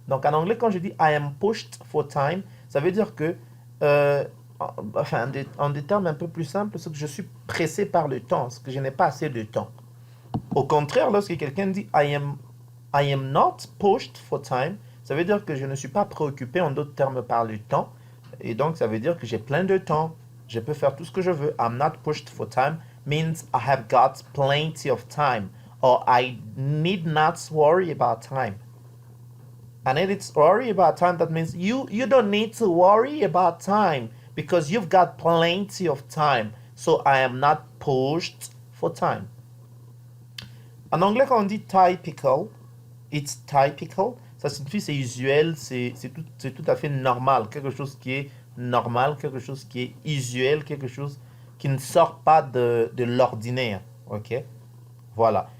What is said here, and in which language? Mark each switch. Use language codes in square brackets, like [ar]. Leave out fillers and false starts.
[fr] Donc en anglais, quand je dis [en] I am pushed for time, [fr] ça veut dire que, en des termes un peu plus simples, c'est que je suis pressé par le temps, c'est que je n'ai pas assez de temps. Au contraire, lorsque quelqu'un dit [en] I am not pushed for time, [fr] ça veut dire que je ne suis pas préoccupé en d'autres termes par le temps. Et donc ça veut dire que j'ai plein de temps. Je peux faire tout ce que je veux. [en] I'm not pushed for time means I have got plenty of time. Or I need not worry about time. I need to worry about time. That means you don't need to worry about time because you've got plenty of time. So I am not pushed for time. [fr] En anglais, quand on dit typical, [en] it's typical, [fr] ça signifie c'est usuel, c'est tout à fait normal. Quelque chose qui est normal, quelque chose qui est usuel, quelque chose qui ne sort pas de l'ordinaire. Ok? Voilà.